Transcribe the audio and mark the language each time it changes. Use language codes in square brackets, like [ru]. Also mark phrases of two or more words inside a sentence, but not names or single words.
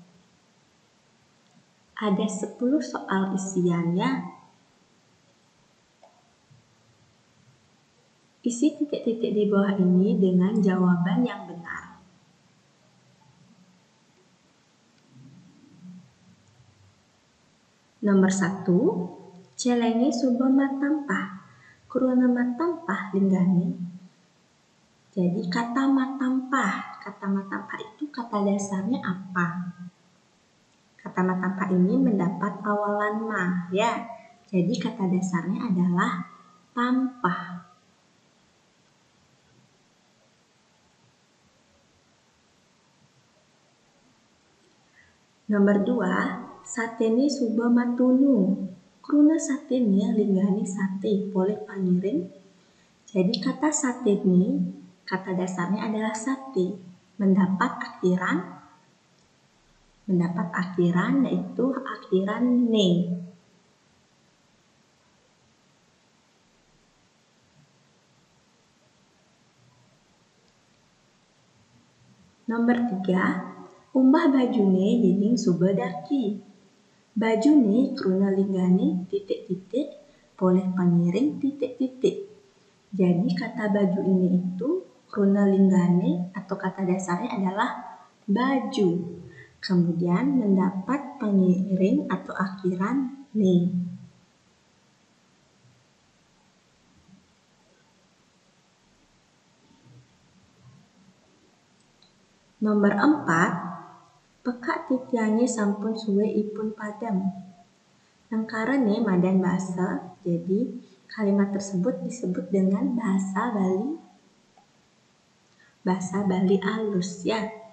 [id] Ada 10 soal isiannya. Isi titik-titik di bawah ini dengan jawaban yang benar. Nomor 1. [ban] Celengi suba matampah. Kuruna matampah linggani. [id] Jadi kata matampah itu kata dasarnya apa? Kata matampah ini mendapat awalan ma ya. Jadi kata dasarnya adalah tampah. Nomor 2. [ban] Sateni suba matunu. Kruna sateni linggani sate boleh pangiring. [id] Jadi kata sateni, kata dasarnya adalah sate. Mendapat akhiran yaitu akhiran ne. Nomor 3. [ban] Umbah bajune yening suba daki. Bajune kruna linggani titik-titik boleh pangiring titik-titik. [id] Jadi kata baju ini itu kruna linggane atau kata dasarnya adalah baju. Kemudian mendapat pengiring atau akhiran ne. Nomor 4. [ban] Pekak titiannya sampun suwe ipun padam. Nangkarane madan bahasa, [id] jadi kalimat tersebut disebut dengan bahasa Bali alus ya.